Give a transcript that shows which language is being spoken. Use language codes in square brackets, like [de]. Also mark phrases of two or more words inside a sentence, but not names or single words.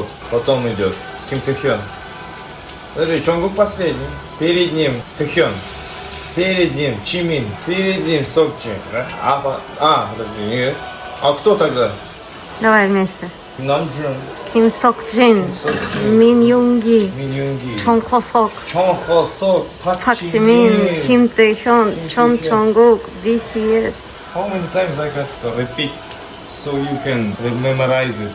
[ru] Потом идет Ким Тэхён. Подожди, Чонгук последний. Перед ним Тэхён. Перед ним Чимин. Перед ним Сокчин. Подожди, нет. А кто тогда? Давай вместе. Намджун, Ким Сок Джин, Мин Юнги, Мин Юнги, Чон Хосок, Чонхосок, Пак Чимин, Ким Тэхён, Чон Чонгук, BTS. [en] How many times I got to repeat so you can memorize it?